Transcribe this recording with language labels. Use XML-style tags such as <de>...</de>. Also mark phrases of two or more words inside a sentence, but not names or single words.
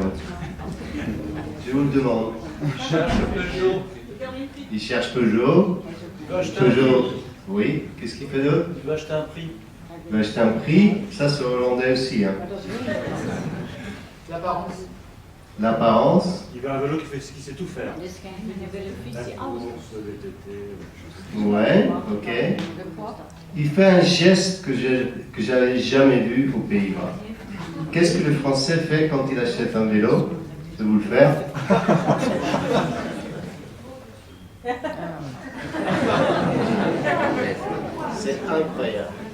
<fr>Je vous le demande. Il cherche Peugeot. Peugeot, oui. Qu'est-ce qu'il fait d'autre? Il veut acheter un prix. Il va acheter un prix. Ça, c'est hollandais aussi. Hein. L'apparence. L'apparence. Il veut un vélo qui sait tout faire.</fr> <nl>Dus je wil een fiets die alles</nl> <fr>Ouais, ok. Il fait un geste que j'avais jamais vu aux Pays-Bas. Qu'est-ce que le Français fait quand il achète un vélo? Je vais vous le faire. C'est incroyable.</fr>